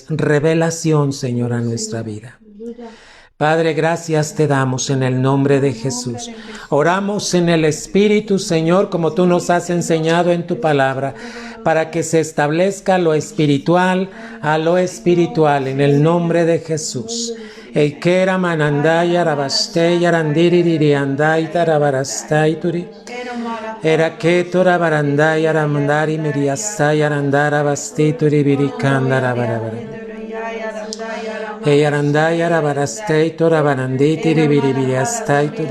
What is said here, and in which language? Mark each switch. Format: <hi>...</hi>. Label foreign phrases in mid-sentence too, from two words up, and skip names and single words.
<es>Revelación, Señor, a nuestra vida. Padre, gracias te damos en el nombre de Jesús. Oramos en el Espíritu, Señor, como tú nos has enseñado en tu palabra, para que se establezca lo espiritual a lo espiritual, en el nombre de Jesús. Eikera manandaya rabastey arandiriri andai tarabarastai turi. Era ketora barandaya ramandari miriastai arandara basti turi birikandara barabara. Eyarandaya rabarastei tora baranditi ribiribiriastai turi.</es>